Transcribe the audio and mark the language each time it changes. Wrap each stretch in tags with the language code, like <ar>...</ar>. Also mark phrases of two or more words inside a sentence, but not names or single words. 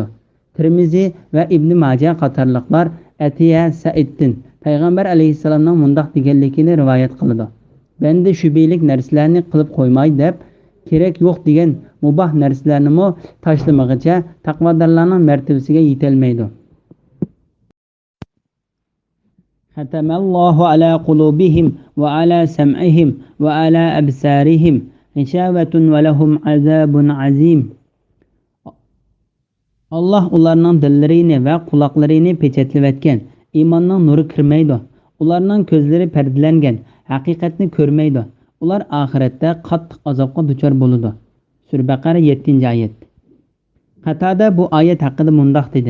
<uz>Tirmiziy va Ibn Majah qatorliqlar Atiya Saiddan payg'ambar alayhissalomning mundaq deganligini rivoyat qiladi. Banda shubhalik narsalarni qilib qo'ymay deb kerak yo'q degan mubah narsalarni mo tashlamag'icha taqvodorlarning martabasiga yetolmaydi.</uz> <ar>ختم الله على قلوبهم وعلى سمعهم وعلى أبصارهم غشاوة ولهم عذاب عظيم.</ar> <uz>Allah ularning dillarini va quloqlarini pechatlayotgan. Iymonning nuri kirmaydi. Ularning ko'zlari pardalangan, haqiqatni ko'rmaydi. Ular oxiratda qattiq azobga duchor bo'ladi. Sura Baqara 7-oyat. Qatada bu oyat haqida mundaq dedi.</uz>